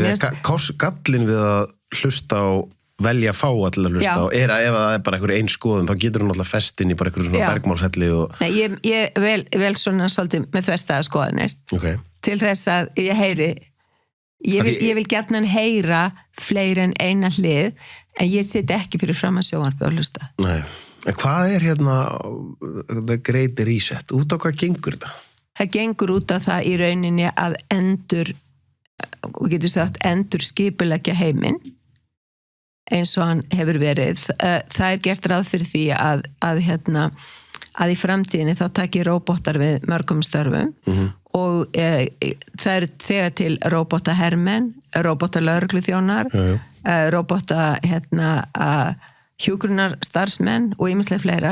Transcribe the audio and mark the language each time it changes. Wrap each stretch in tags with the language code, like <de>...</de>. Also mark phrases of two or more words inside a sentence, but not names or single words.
<is>gallin við að hlusta á velja að fá allir að hlusta á er að ef það er bara einhver einn skoðun þá getur hún alltaf fest inn í bara einhverjum svona bergmálshelli Nei, ég vel svona svolítið með þverstæðar skoðanir til þess að ég heyri ég vil gjarnan heyra fleiri en eina hlið en ég sit ekki fyrir fram að sjónvarpið og hlusta Nei, en hvað er</is> <en>the great reset?</en> <is>Út á hvað gengur þetta? Það gengur út á það í rauninni að og getur sagt endur skipuleggja heiminn eins og hann hefur verið. Það gert ráð fyrir því að í framtíðinni þá taki róbótar við mörgum störfum og það þegar til róbótahermenn, róbótalögregluþjónar, róbóta hjúkrunarstarfsmenn og ýmislegt fleira.</is>